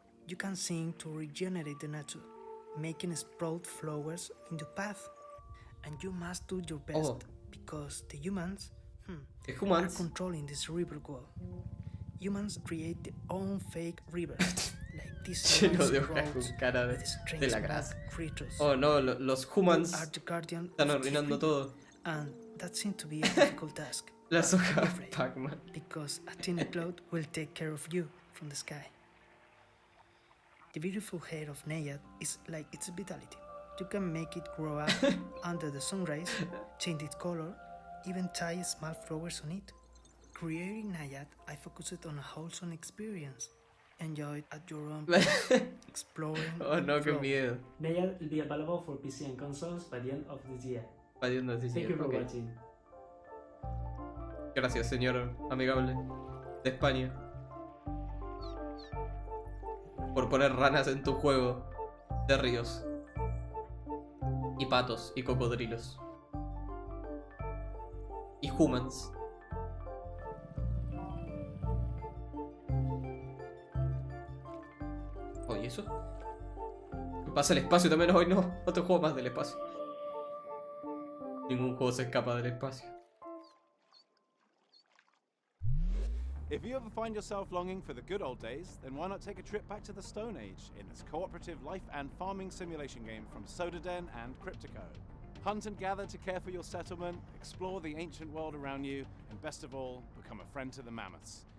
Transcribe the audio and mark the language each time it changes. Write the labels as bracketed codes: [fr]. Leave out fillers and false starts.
[en] You can sing to regenerate the nature, making sprout flowers in the path, and you must do your best because the humans are controlling this river wall. Humans create their own fake river, like these [es] Lleno de hojas con cara de la grasa. Oh no, los humans están arruinando todo. [en] And that seems to be a difficult task. [es] Las hojas Pac-Man. [en] Because a tiny cloud will take care of you from the sky. The beautiful hair of Naiad is like its vitality. You can make it grow up under the sunrise, change its color, even tie small flowers on it. Creating Naiad, I focused on a wholesome experience. Enjoy it at your own pace, exploring. [es] Oh no, qué miedo. [en] Naiad will be available for PC and consoles by the end of this year. By the end of this Thank year. you for Okay. watching. [es] Gracias, señor amigable de España, por poner ranas en tu juego de ríos y patos y cocodrilos y humans. Oh, ¿y eso? ¿Qué pasa el espacio también hoy? No, otro juego más del espacio. Ningún juego se escapa del espacio. [en] If you ever find yourself longing for the good old days, then why not take a trip back to the Stone Age in this cooperative life and farming simulation game from Sodaden and Cryptico. Hunt and gather to care for your settlement, explore the ancient world around you, and best of all, become a friend to the mammoths.